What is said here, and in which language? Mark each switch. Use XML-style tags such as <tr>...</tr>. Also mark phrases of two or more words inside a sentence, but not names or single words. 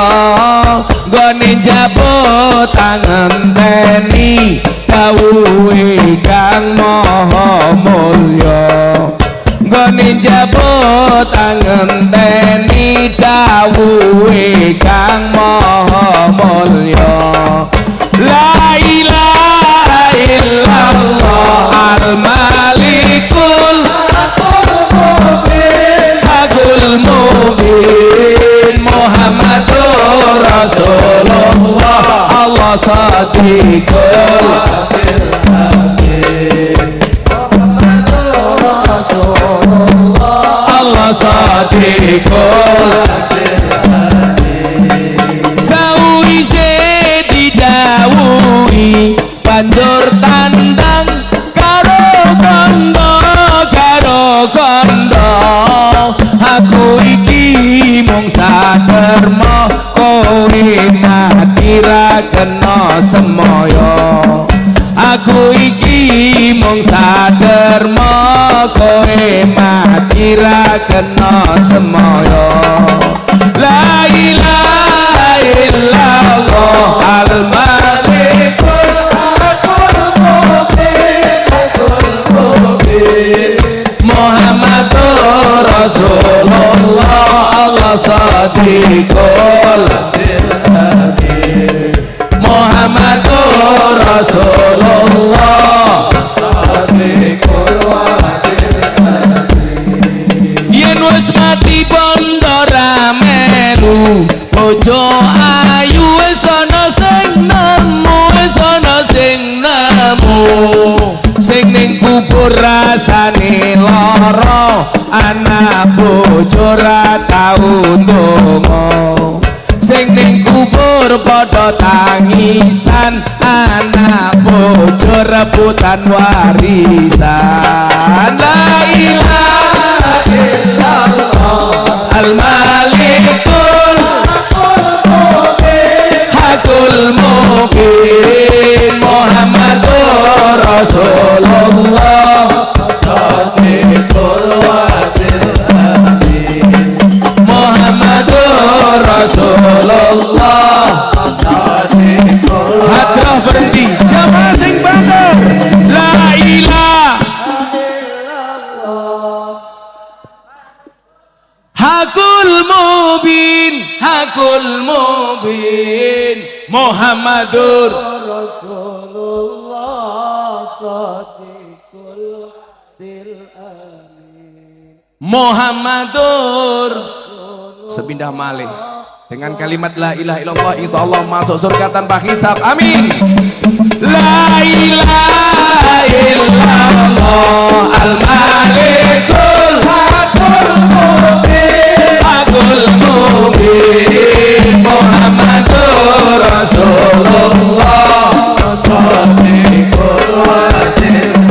<jv>gone jabut tangan teni dawuhe kang maha mulya gone jabut tangan teni dawuhe kang maha mulya</jv> <ar>لا إله إلا الله الملك الحق المبين محمد رسول الله الله صادق الله صادق</ar> <jv>sawise didhawuhi banjur tandang karo kondo aku iki mung saderma kowe mati ra kena semaya aku iki mung saderma kowe mati ra kena semaya</jv> <ar>لا إله إلا الله الملك محمد رسول الله الله صادق محمد رسول الله صادق</ar> <jv>yen wis mati bondo ra melu bojo ayu wis ana sing nemu sing ning kubur rasane lara anak bojo ra tau ndonga sing ning kubur padha tangisan anak bojo rebutan warisan</jv> <ar>لا إله إلا الله الملك الحق المبين محمد رسول الله صادق الوعد الأمين محمد رسول الله صادق</ar> <jv>hadrah berhenti jamaah sing banter</jv> <ar>لا إله إلا الله الحق المبين محمد رسول الله صادق الوعد الأمين محمد</ar> <jv>sepindah malih</jv> <id>dengan kalimat</id> <ar>لا إله إلا الله إن شاء الله</ar> <id>masuk surga tanpa hisab</id> <ar>amin لا إله إلا الله الملك الحق المبين الحق المبين محمد رسول الله صادق الوعد</ar>